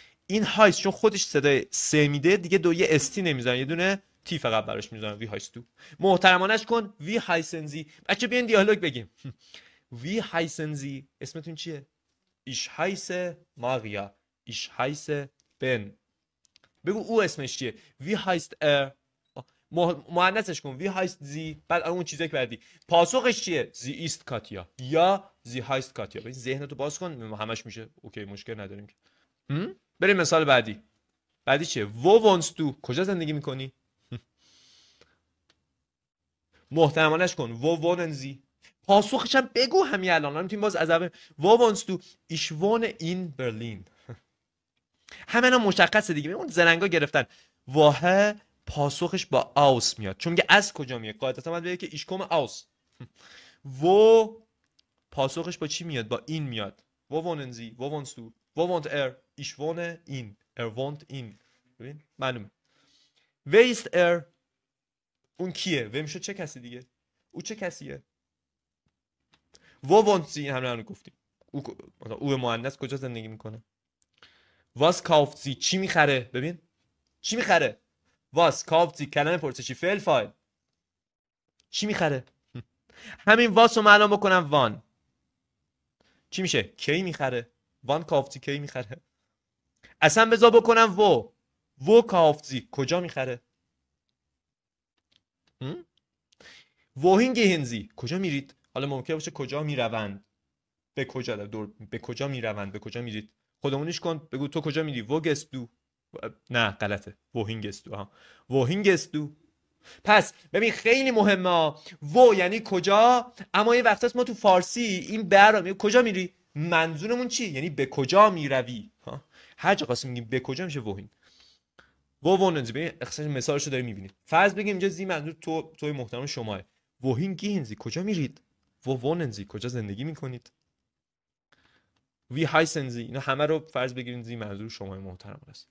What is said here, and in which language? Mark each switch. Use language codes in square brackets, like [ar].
[fa] این هایست چون خودش صدای سه میده دیگه، دو یه استی نمیزنن، یه دونه تی فقط براش میزنن. وی هایست تو. محترمانش کن وی هایسنزی. بچه بیاین دیالوگ بگیم. وی هایسنزی، اسمتون چیه؟ [de] Ich heiße Maria. Ich heiße Ben. [fa] بگو او اسمش چیه؟ [de] Wie heißt er؟ [fa] مؤنثش کن. [de] Wie heißt sie؟ [fa] بعد اون چیزی که بعدی پاسخش چیه؟ [de] Sie ist Katja [fa] یا [de] sie heißt Katja. [fa] ببین ذهنتو باز کن، همش میشه اوکی، مشکل نداریم. بریم مثال بعدی. بعدی چیه؟ [de] Wo wohnst du؟ [fa] کجا زندگی میکنی؟ محترمانش کن. [de] Wo wohnen sie؟ [fa] پاسخش هم بگو همین الان. میتونیم باز از اول. [de] Wo wohnst du؟ Ich wohne in Berlin. [fa] همه اینا مشخصه دیگه. اون زرنگا گرفتن. واه پاسخش با آوس میاد، چون میگه از کجا میاد. قاعدتا باید بگه که ایش کوم آوس. و پاسخش با چی میاد؟ با این میاد. [de] Wo wohnen Sie؟ Wo wohnst du؟ Wo wohnt er؟ Ich wohne in. Er wohnt in. [fa] ببین معلومه. [de] Wer ist er؟ [fa] اون کیه؟ و میشه چه کسی دیگه؟ او چه کسیه؟ [de] Wo wohnt sie؟ [fa] همون گفتیم. او مؤنث کجا زندگی میکنه؟ [de] Was kauft sie؟ [fa] چی میخره؟ ببین چی میخره؟ [de] Was kauft sie [fa] کلمه پرسشی فعل فاعل. چی میخره؟ همین واس رو معلوم بکنم وان چی میشه؟ کی میخره. وان [de] kauft sie [fa] کی میخره. اصلا بذار بکنم و [de] kauft sie [fa] کجا میخره. [de] wohin gehen sie [fa] کجا میرید. حالا ممکنه باشه کجا میروند. به کجا به کجا میروند، به کجا میرید. خودمونیش کن، بگو تو کجا میری. [de] wo gehst du؟ [fa] نه غلطه. [de] wohin gehst du؟ wohin gehst du؟ [fa] پس ببین خیلی مهمه و یعنی کجا، اما این وقتاست ما تو فارسی این به رو کجا میری منظورمون چی؟ یعنی به کجا میروی. هر جا خواستیم میگیم به کجا میشه وهین. ووننزی ببین اختصار مثالشو داری میبینید. فرض بگیم اینجا زی منظور توی محترم شماه. وهین گینزی کجا میرید؟ ووننزی کجا زندگی میکنید؟ وی هایسنزی اینا همه رو فرض بگیرید زی منظور شماه محترم است.